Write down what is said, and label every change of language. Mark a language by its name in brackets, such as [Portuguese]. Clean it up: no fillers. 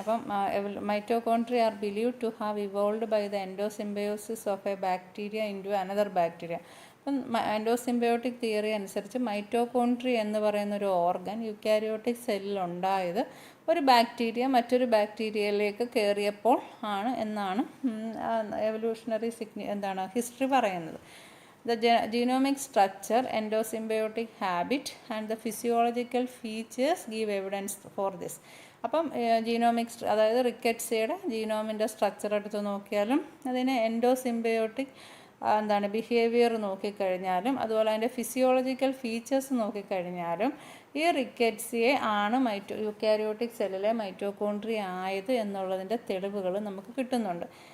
[English] അപ്പം mitochondria are believe to have evolve by the endosymbiosis of a bacteria into another bacteria. [Malayalam] അപ്പം endosymbiotic theory അനുസരിച്ച് mitochondria എന്ന് പറയുന്ന ഒരു ഓർഗൻ യുക്കാരിയോട്ടിക് സെല്ലിലുണ്ടായത് ഒരു ബാക്ടീരിയ മറ്റൊരു ബാക്ടീരിയയിലേക്ക് കയറിയപ്പോൾ ആണ് എന്നാണ് എവല്യൂഷണറി ഹിസ്റ്ററി പറയുന്നത്. [English] The genomic structure, endosymbiotic habit and the physiological features give evidence for this. [Malayalam] അപ്പം അതായത് റിക്കറ്റ്സിയുടെ ജീനോമിൻ്റെ സ്ട്രക്ചർ എടുത്ത് നോക്കിയാലും അതിനെ എൻഡോസിംബയോട്ടിക് ബിഹേവിയർ നോക്കിക്കഴിഞ്ഞാലും അതുപോലെ അതിൻ്റെ ഫിസിയോളജിക്കൽ ഫീച്ചേഴ്സ് നോക്കിക്കഴിഞ്ഞാലും ഈ റിക്കറ്റ്സിയെ ആണ് യുക്കാരിയോട്ടിക് സെല്ലിലെ മൈറ്റോകോൺട്രിയ ആയത് എന്നുള്ളതിൻ്റെ തെളിവുകൾ നമുക്ക് കിട്ടുന്നുണ്ട്.